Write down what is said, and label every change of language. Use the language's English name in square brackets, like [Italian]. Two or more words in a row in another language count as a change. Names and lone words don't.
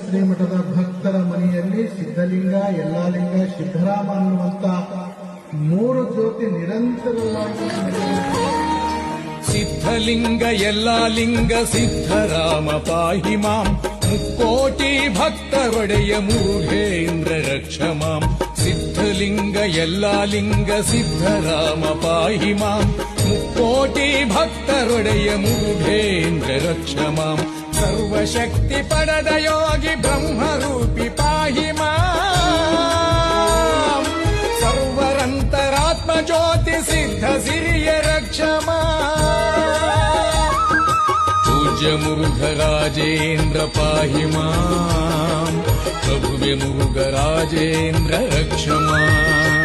[Kannada] ಶ್ರೀಮಠದ ಭಕ್ತರ ಮನೆಯಲ್ಲಿ ಸಿದ್ಧಲಿಂಗ, ಯಲ್ಲಾಲಿಂಗ, ಸಿದ್ದರಾಮ ಅನ್ನುವಂತ 3 ಜ್ಯೋತಿ ನಿರಂತರವಾಗಿ ಸಿದ್ಧಲಿಂಗ ಯಲ್ಲಾಲಿಂಗ ಸಿದ್ದರಾಮ [Sanskrit] ಪಾಹಿ ಮಾಂ, [Kannada] ಮುಕ್ಕೋಟಿ ಭಕ್ತರೊಡೆಯ ಮುರುಘೇಂದ್ರ [Sanskrit] ರಕ್ಷ ಮಾಂ. [Kannada] ಸಿದ್ಧಲಿಂಗ ಯಲ್ಲಾಲಿಂಗ ಸಿದ್ದರಾಮ [Sanskrit] ಪಾಹಿ ಮಾಂ, [Kannada] ಮುಕ್ಕೋಟಿ ಭಕ್ತರೊಡೆಯ ಮುರುಘೇಂದ್ರ [Sanskrit] ರಕ್ಷ ಮಾಂ. [Kannada] ಸರ್ವಶಕ್ತಿ ಪಡೆದ ಯೋಗಿ ಬ್ರಹ್ಮರೂಪಿ [Sanskrit] ಪಾಹಿ ಮಾಂ, [Kannada] ಸರ್ವರಂತರಾತ್ಮ ಜ್ಯೋತಿ ಸಿದ್ಧ ಸಿರಿಯ [Sanskrit] ರಕ್ಷ ಮಾಂ. [Kannada] ಪೂಜ್ಯ ಮುರುಘರಾಜೇಂದ್ರ [Sanskrit] ಪಾಹಿ ಮಾಂ, [Kannada] ಪ್ರಭುವೆ ಮುರುಘರಾಜೇಂದ್ರ [Sanskrit] ರಕ್ಷ ಮಾಂ.